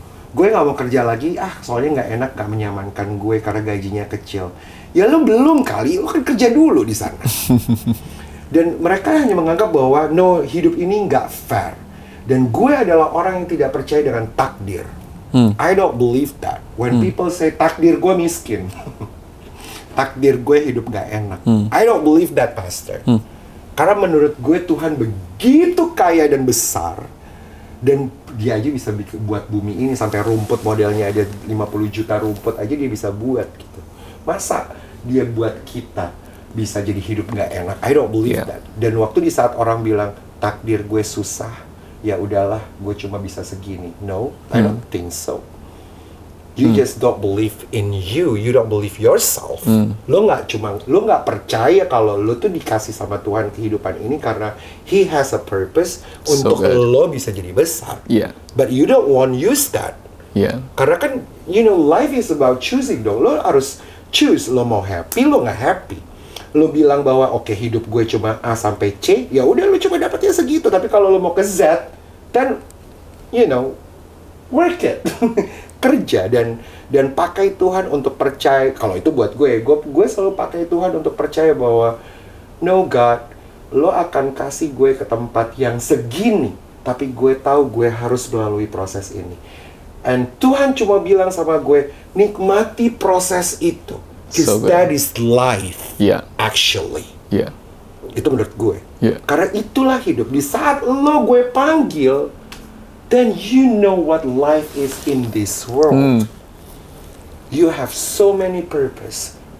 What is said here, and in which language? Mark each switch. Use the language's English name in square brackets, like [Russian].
[Indonesian] Gue nggak mau kerja lagi, soalnya nggak enak, nggak menyamankan gue karena gajinya kecil. Ya lo belum kali, lo kan kerja dulu di sana. Dan mereka hanya menganggap bahwa no, hidup ini nggak fair. Dan gue adalah orang yang tidak percaya dengan takdir. [English] I don't believe that. When people say [Indonesian] takdir gue miskin, takdir gue hidup gak enak, [English] I don't believe that, Pastor. [Indonesian] Karena menurut gue Tuhan begitu kaya dan besar, dan dia aja bisa buat bumi ini sampai rumput modelnya ada 50 juta rumput aja dia bisa buat gitu. Masa dia buat kita bisa jadi hidup gak enak? [English] I don't believe that. [Indonesian] Dan waktu di saat orang bilang takdir gue susah, ya udahlah, gue cuma bisa segini. [English] No, I don't think so. You just don't believe in you. You don't believe yourself. [Indonesian] Lo nggak percaya kalau lo tuh dikasih sama Tuhan kehidupan ini karena [English] He has a purpose [Indonesian] untuk lo bisa jadi besar. [English] But you don't want to use that. [Indonesian] Karena kan, [English] life is about choosing dong. [Indonesian] Lo harus choose. Lo mau happy, lo nggak happy. Lo bilang bahwa oke, hidup gue cuma A sampai C, ya udah lo cuma dapatnya segitu. Tapi kalau lo mau ke Z, [English] then work it. [Indonesian] Kerja dan pakai Tuhan untuk percaya. Kalau itu buat gue selalu pakai Tuhan untuk percaya bahwa no God, lo akan kasih gue ke tempat yang segini, tapi gue tahu gue harus melalui proses ini. And Tuhan cuma bilang sama gue, nikmati proses itu. [English] Because that is life, actually. [Indonesian] Itu menurut gue. Karena itulah hidup. Di saat gue panggil, [English] then you know what life is in this world. You have so many purpose